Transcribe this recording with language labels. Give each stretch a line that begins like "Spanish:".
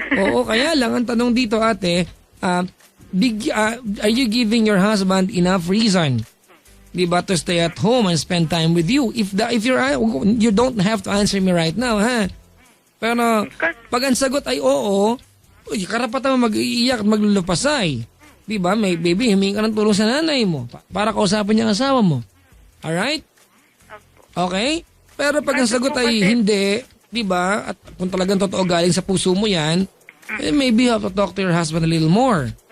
Filipino: Oo, kaya lang, ang tanong dito, ate,
English: are you giving your husband enough reason, di ba, to stay at home and spend time with you? If you don't have to answer me right now, ha?
Filipino: Pero, pag ang sagot ay oo, karapatan mo mag-iiyak at maglulupasay. Di ba? May baby, humingi ka ng tulong sa nanay mo para kausapin niya ang asawa mo.
English: Alright? Okay?
Filipino: Pero pag ang sagot ay hindi, 'di ba? At kung talagang totoo galing sa puso mo 'yan,
English: maybe you have to talk to your husband a little more.